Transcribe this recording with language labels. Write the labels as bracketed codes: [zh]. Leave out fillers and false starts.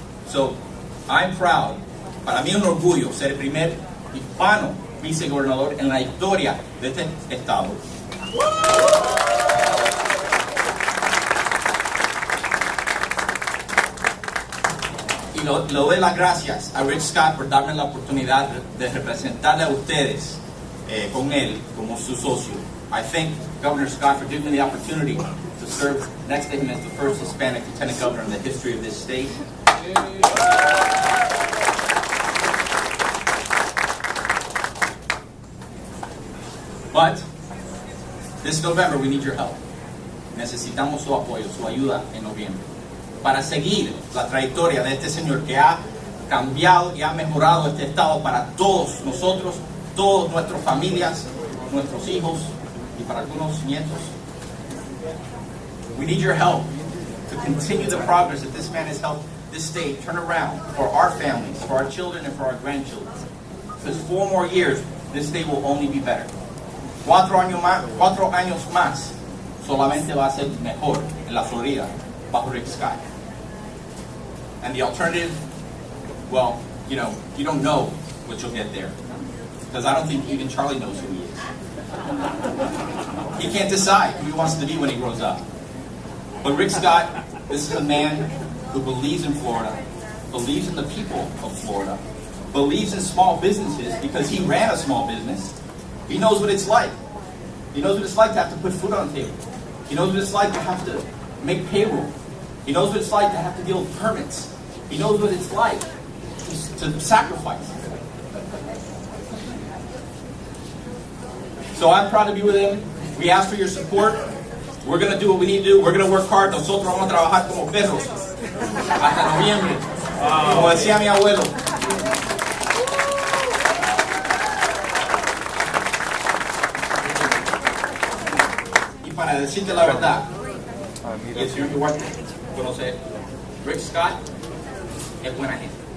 [en] So, I'm proud. [es] Para mí es un orgullo ser el primer hispano vicegobernador en la historia de este estado. Y le doy las gracias a Gov Scott por darme la oportunidad de representarle a ustedes con él como su socio. [en] I thank Governor Scott for giving me the opportunity to serve next to him as the first Hispanic lieutenant governor in the history of this state. But this November we need your help. [es] Necesitamos su apoyo, su ayuda en noviembre, para seguir la trayectoria de este señor que ha cambiado y ha mejorado este estado para todos nosotros, todas nuestras familias, nuestros hijos y para algunos nietos. [en] We need your help to continue the progress that this man has helped this state turn around for our families, for our children, and for our grandchildren. Because 4 more years, this state will only be better. [es] 4 años más, solamente va a ser mejor en la Florida bajo Rick Scott. [en] And the alternative, well, you don't know what you'll get there. Because I don't think even Charlie knows who he is. He can't decide who he wants to be when he grows up. But Rick Scott, this is a man who believes in Florida, believes in the people of Florida, believes in small businesses because he ran a small business. He knows what it's like. He knows what it's like to have to put food on the table. He knows what it's like to have to make payroll. He knows what it's like to have to deal with permits. He knows what it's like to sacrifice. So I'm proud to be with him. We ask for your support. We're going to do what we need to do. We're going to work hard. [es] Nosotros vamos a trabajar como perros hasta noviembre. Como decía mi abuelo. Y para decirte la verdad, y el señor igual conoce, Rick Scott es buena gente.